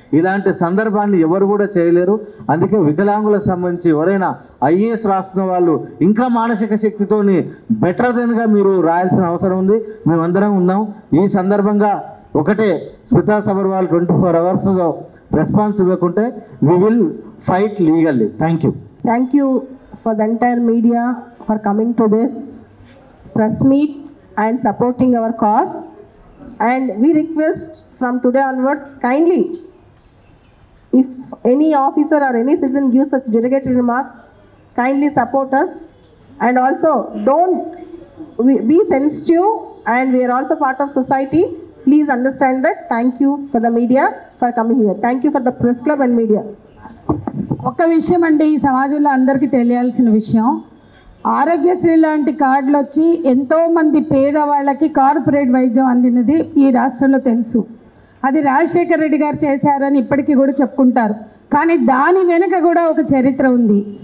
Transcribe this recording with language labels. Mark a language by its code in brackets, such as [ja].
[te] ఇలాంటి సందర్భాన్ని ఎవరు కూడా చేయలేరు. అందుకే వికలాంగులకు సంబంధించి ఎవరైనా ఐఏఎస్ రాస్తున్న వాళ్ళు ఇంకా మానసిక శక్తితోని బెటర్ దెన్గా మీరు రాయాల్సిన అవసరం ఉంది. మేమందరం ఉన్నాం. ఈ సందర్భంగా ఒకటే, స్మితా సబర్వాల్ 24 అవర్స్లో రెస్పాన్స్ ఇవ్వకుంటే [en] We will fight legally. Thank you. Thank you for the entire media for coming to this press meet and supporting our cause. And we request from today onwards, kindly, if any officer or any citizen gives such derogatory remarks, kindly support us. And also don't be sensitive, and we are also part of society. Please understand that. Thank you for the media for coming here. Thank you for the press club and media. [te] ఒక విషయం అండి, ఈ సమాజంలో అందరికీ తెలియాల్సిన విషయం, ఆరోగ్యశ్రీ లాంటి కార్డులు వచ్చి ఎంతోమంది పేదవాళ్ళకి కార్పొరేట్ వైద్యం అందినది ఈ రాష్ట్రంలో తెలుసు. అది రాజశేఖర రెడ్డి గారు చేశారని ఇప్పటికీ కూడా చెప్పుకుంటారు. కానీ దాని వెనుక కూడా ఒక చరిత్ర ఉంది.